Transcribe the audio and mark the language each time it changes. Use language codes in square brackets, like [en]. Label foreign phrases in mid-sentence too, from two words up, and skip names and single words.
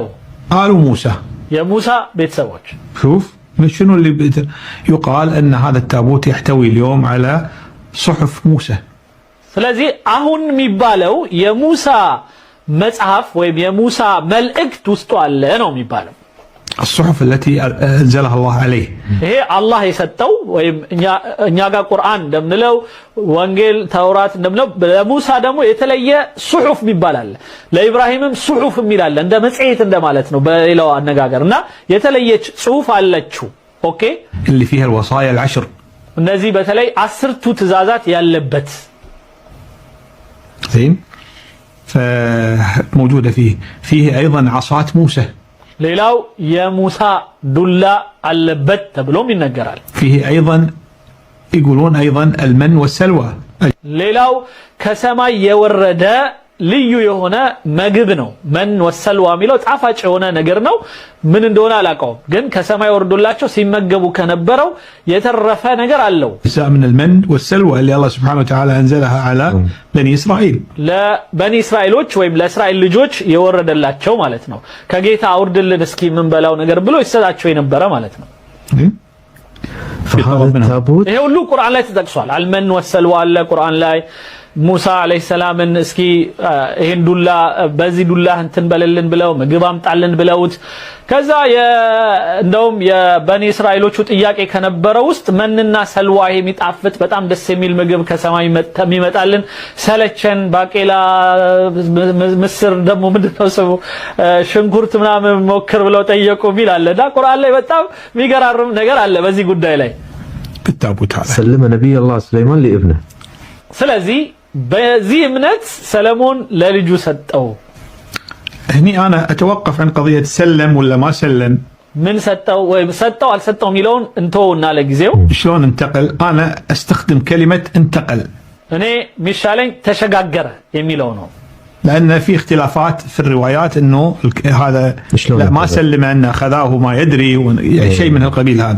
[ar] آل موسى [am] የሙሳ ቤተሰቦች [ar] شوف شنو اللي يقال أن هذا التابوت يحتوي اليوم على صحف موسى [am] ስለዚህ አሁን የሚባለው የሙሳ መጽሐፍ ወይም የሙሳ መልእክት ውስጥ አለ ነው የሚባለው [ar] الصحف التي أنزلها الله عليه [am] ይሄ አላህ የሰጠው ወይም እኛ ጋር ቁርአን እንደምንለው ወንጌል ተውራት እንደምንለው ለሙሳ ደግሞ የተለየ ሱሑፍ ይባላል ለኢብራሂምም ሱሑፍ ይላል እንደ መጽሔት እንደማለት ነው በሌላው አነጋገርና የተለየች ጽሑፍ አለችው ኦኬ [ar] اللي فيها الوصايا العشر [am] እነዚህ በተለይ 10ቱ ትእዛዛት ያለበት [ar] زين فموجودة فيه أيضا عصات موسى [am] ሌላው የሙሳ ዱላ አለበት ተብሎም ይነገራል [ar] فيه أيضا يقولون أيضا المن والسلوى [am] ሌላው ከሰማይ የወረደ ልዩ የሆነ ምግብ ነው [ar] من وسلوى [am] የሚለው ጣፋጭ የሆነ ነገር ነው ምን እንደሆነ አላውቀውም ግን ከሰማይ ወርዶላቸው ሲመገቡ ከነበረው የተረፈ ነገር አለው [ar] من المن والسلوى اللي الله سبحانه وتعالى أنزلها على بني إسرائيل [am] ለበኒ እስራኤሎች ወይም ለእስራኤል ልጆች የወረደላቸው ማለት ነው ከጌታ አውርድልን እስኪ ምን በላው ነገር ብሎ ይሰጣቸው የነበረ ማለት ነው [ar] فهذا التابوت [am] ይሄ ሁሉ ቁርአን ላይ ተጠቅሷል [ar] المن والسلوى [am] አለ ቁርአን ላይ ሙሳ [ar] عليه السلام [am] እስኪ ይሄን ዱላ በዚህ ዱላ እንትን በለልን ብለው ምግብ አምጣልን ብለውት ከዛ እንደውም የበኒ እስራኤሎቹ ጥያቄ ከነበረው ውስጥ መንና ሰልዋ የሚጣፍጥ በጣም ደስ የሚል ምግብ ከሰማይ የሚመጣልን ሰለቸን ባቄላ ምስር ደግሞ ምንድነው ሰው ሽንኩርት ምናምን ሞክር ብለው ጠየቁ ይላልና ቁርአን ላይ በጣም የሚገራርም ነገር አለ በዚህ ጉዳይ ላይ [ar] بالتابوت هذا سلم نبي الله سليمان لابنه [am] ስለዚህ በዚህ እምነት ሰለሞን ለልጁ ሰጠው [ar] هني أنا أتوقف عن قضية سلم ولا ما سلم [am] من ሰጠው ወይም ሰጠው አልሰጠው የሚለውን እንተውና ለጊዜው [ar] شلون انتقل أنا أستخدم كلمة انتقل [am] እኔ ሚሻለኝ ተሸጋገረ የሚለው ነው [ar] لأن في اختلافات في الروايات إنه هذا لا ما سلم أن أخذاه ما يدري شيء من القبيل هذا